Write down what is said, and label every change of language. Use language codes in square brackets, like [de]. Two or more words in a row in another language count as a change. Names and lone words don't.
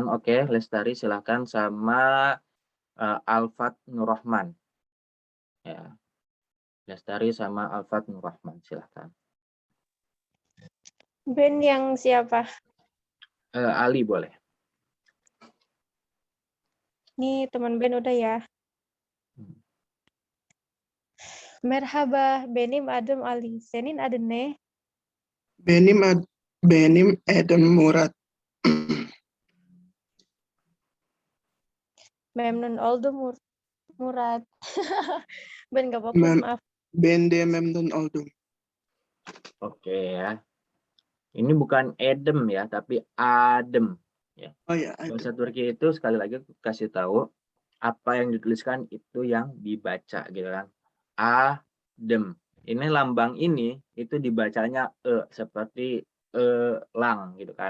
[id] Oke, Lestari silahkan sama Alfat Nurrahman. Ya, Lestari sama Alfat Nurrahman silahkan. Ben yang siapa? Ali boleh. Nih teman Ben udah ya. [tr] Merhaba, benim adım Ali. Senin adın ne? Benim Eden Murat. Memnun oldum Murat. [id] Ben gak fokus, Ben, maaf. [tr] ben de memnun oldum. [id] Oke ya. Ini bukan Edem ya, tapi Adem. Ya. Oh ya, Bahasa Turki itu sekali lagi aku kasih tahu apa yang dituliskan itu yang dibaca gitu kan. Adem. Ini lambang ini itu dibacanya seperti lang gitu kan.